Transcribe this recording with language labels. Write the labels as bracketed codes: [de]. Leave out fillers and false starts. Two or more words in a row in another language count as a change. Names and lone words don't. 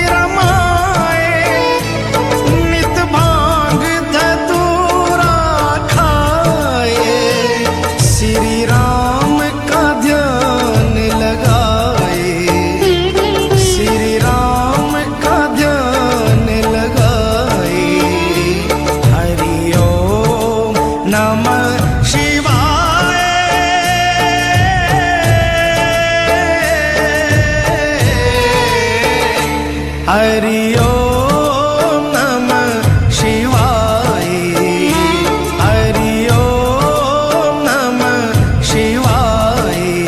[hi] रमाए नित भांग धतूरा खाए श्री राम का ध्यान लगाए श्री राम का ध्यान लगाए [sa] हरि ओम नमः शिवाय हरि ओम नमः शिवाय हरि ओम नमः शिवाय